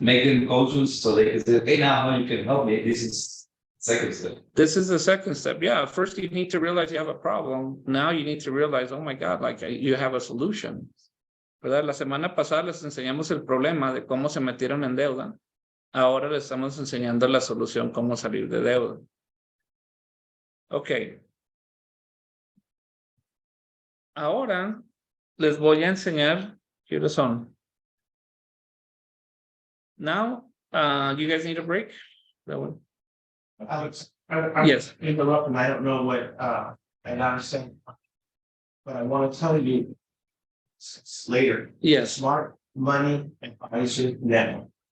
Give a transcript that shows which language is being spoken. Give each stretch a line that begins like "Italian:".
English: making coaches so they can say, hey, now you can help me. This is second step. this is the second step. Yeah, first you need to realize you have a problem. Now you need to realize, oh my God, like you have a solution.
Spanish: ¿Verdad? La semana pasada les enseñamos el problema de cómo se metieron en deuda. Ahora les estamos enseñando la solución, cómo salir de deuda. Ok. Ahora les voy a enseñar, ¿qué horas son?
English: Now, you guys need a break? That one? Alex, Yes. interrupt, and I don't know what, and I'm saying. But I want to tell you. Later, Yes. Smart Money Advisor Network.